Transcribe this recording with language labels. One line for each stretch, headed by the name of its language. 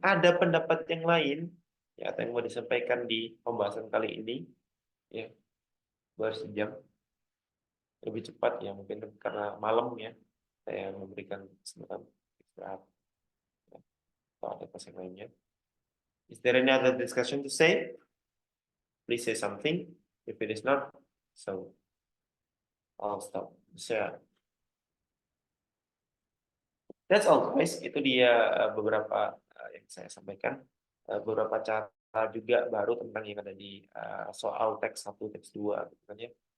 Indonesian: Ada pendapat yang lain ya atau yang mau disampaikan di pembahasan kali ini ya, baru sejam lebih cepat ya mungkin karena malam ya saya memberikan kesempatan istirahat ya, atau ada pas yang lainnya.
English: Is there any other discussion to say? Please say something. If it is not, so I'll stop share. That's all guys.
Indonesian: Itu dia beberapa yang saya sampaikan. Beberapa cara juga baru tentang yang ada di soal teks 1, teks 2 gitu kan ya.